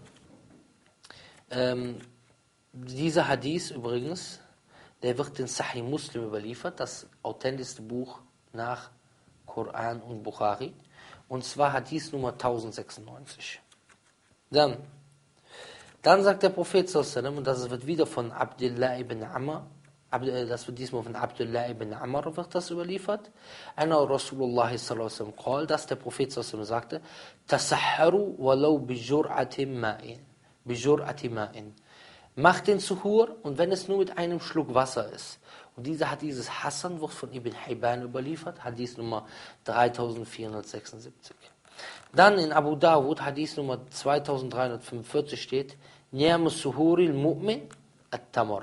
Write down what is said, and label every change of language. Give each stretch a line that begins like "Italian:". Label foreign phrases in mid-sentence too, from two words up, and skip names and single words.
German: Dieser Hadith übrigens, der wird in Sahih Muslim überliefert, das authentischste Buch nach Koran und Bukhari. Und zwar Hadith Nummer 1096. Dann sagt der Prophet
Arabic: صلى الله عليه وسلم,
German: und das wird wieder von Abdullah ibn Amr das wird diesmal von Abdullah ibn Amr wird das überliefert.
Arabic: أن رسول الله صلى الله عليه وسلم قال,
German: dass der Prophet
Arabic: صلى الله عليه وسلم
German: sagte,
Arabic: تسحروا ولو بجرعة ماء. بجرعة ماء.
German: Macht den Suhur und wenn es nur mit einem Schluck Wasser ist. Und dieses Hassan wird von Ibn Hibban überliefert, Hadith Nummer 3476. Dann in Abu Dawud, Hadith Nummer 2345 steht,
Arabic: نعم سحور المؤمن التمر.